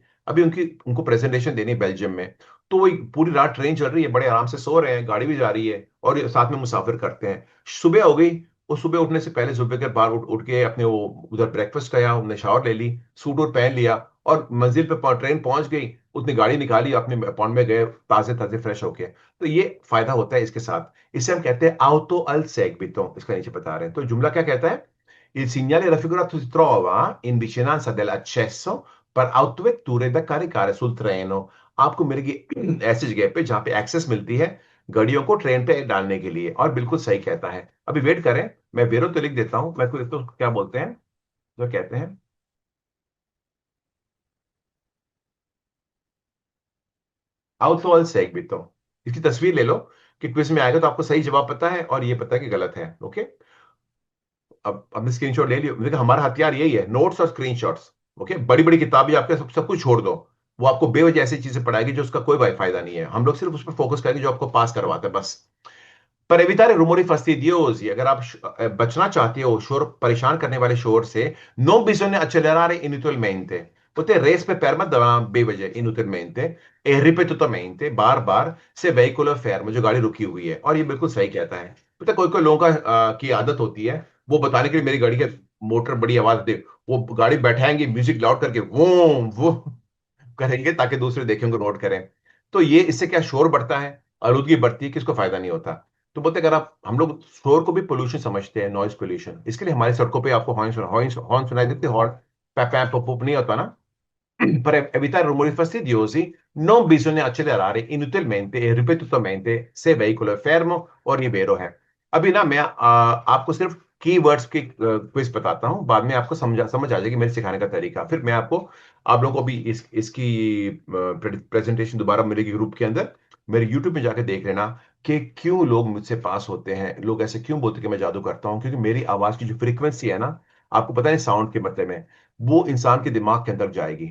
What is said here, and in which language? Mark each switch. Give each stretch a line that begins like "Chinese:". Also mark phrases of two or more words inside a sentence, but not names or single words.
Hindi: अभी उनको प्रेजेंटेशन देनी है बेल्जियम में। तो वो पूरी रात ट्रेन चल रही है, बड़े आराम से सो रहे हैं, गाड़ी भी जा रही है और ये साथ में मुसाफिर करते हैं। सुबह हो गई, वो सुबह उठने से पहले जुल्फिकर बाहर उठ के अपने वो उधर ब्रेकफास्ट किया, उन्हें शावर ले ली, सूट वूट पहन लिया, और मंजिल पे ट्रेन पहुंच गई, उसने गाड़ी निकाली, अपने अपॉइंट में गए ताजे ताजे फ्रेश होके। तो ये फायदा होता है इसके साथ। इसे हम कहते हैं
Italian: auto al seguito,
Hindi: इसका नीचे बता रहे हैं। तो जुमला क्या कहता है,
Italian: il segnale raffigurato si trova in vicinanza dell'accesso per autovetture da caricare sul treno।
Hindi: आपको मिलेगी ऐसी जगह पे जहां पे एक्सेस मिलती है गाड़ियों को ट्रेन पे डालने के लिए, और बिल्कुल सही कहता है। अभी वेट करें, मैं वेरो तो लिख देता हूं, मैं तो क्या बोलते हैं, जो कहते हैं
Italian: auto al seguito।
Hindi: इसकी तस्वीर ले लो कि क्विज में आएगा तो आपको सही जवाब पता है और ये पता है कि गलत है। ओके। अब हमने स्क्रीनशॉट ले लिया, देखो हमारा हथियार यही है, नोट्स और स्क्रीनशॉट्स। ओके, बड़ी बड़ी किताबें आपके सब कुछ छोड़ दो, वो आपको बेवजह ऐसी चीजें पढ़ाएगी जो उसका कोई फायदा नहीं है। हम लोग सिर्फ उस पर फोकस करेंगे जो आपको पास करवाता है बस।
Italian: पर evitare rumori fastidiosi,
Hindi: अगर आप बचना चाहते हो शोर, परेशान करने वाले शोर से,
Italian: non bisogna accelerare inutilmente।
Hindi: बोलते रेस पे पैर मत दबाना बेवजह,
Italian: inutilmente e ripetutamente,
Hindi: बार बार,
Italian: se veicolo fermo,
Hindi: जो गाड़ी रुकी हुई है। और ये बिल्कुल सही कहता है। पता है, कोई कोई लोगों का की आदत होती है, वो बताने के लिए मेरी गाड़ी के मोटर बड़ी आवाज दे, वो गाड़ी बैठाएंगे म्यूजिक लाउड करके वो करेंगे ताकि दूसरे देखें, उनको नोट करें। तो ये इससे क्या शोर बढ़ता है, आलूदगी बढ़ती है, किसको फायदा नहीं होता। तो बोलते हैं, अगर आप, हम लोग शोर को भी पोल्यूशन समझते हैं,
English: noise pollution,
Hindi: इसके लिए हमारी सड़कों पे आपको हॉर्न हॉर्न हॉर्न सुनाई देते, हॉर्न पैप पैप पप पप नहीं होता ना।
Italian: Per evitare rumori fastidiosi non bisogna accelerare inutilmente e ripetutamente se veicolo è fermo,
Hindi: और ये बेरो है। अभी ना मैं आपको सिर्फ कीवर्ड्स की क्विज बताता हूँ, बाद में आपको समझ आ जाएगी मेरे सिखाने का तरीका। फिर मैं आपको, आप लोगों को भी इसकी प्रेजेंटेशन दोबारा मिलेगी ग्रुप के अंदर। मेरे यूट्यूब में जाके देख लेना कि क्यों लोग मुझसे पास होते हैं, लोग ऐसे क्यों बोलते हैं कि मैं जादू करता हूँ, क्योंकि मेरी आवाज की जो फ्रीक्वेंसी है ना, आपको पता है साउंड के मतलब में, वो इंसान के दिमाग के अंदर जाएगी।